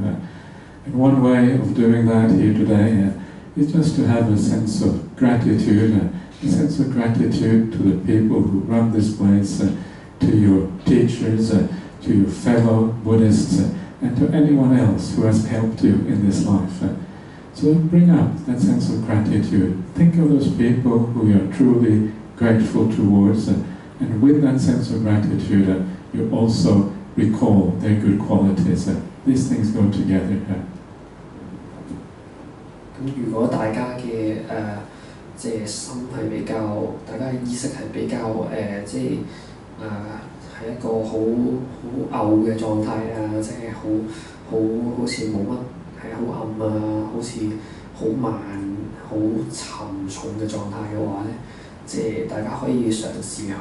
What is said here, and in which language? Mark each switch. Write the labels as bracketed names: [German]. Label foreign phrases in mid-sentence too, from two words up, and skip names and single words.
[English] And one way of doing that here today is just to have a sense of gratitude, a sense of gratitude to the people who run this place, to your teachers, to your fellow Buddhists, and to anyone else who has helped you in this life. So bring up that sense of gratitude. Think of those people who you are truly grateful towards, and with that sense of gratitude, you also recall their good qualities. These things go together. [Cantonese] 咁如果大家嘅即係心係比較，大家嘅意識係比較係一個好嘔嘅狀態啊，即係好似冇乜係好暗啊，好似好慢、好沉重嘅狀態嘅話咧，即係大家可以嘗試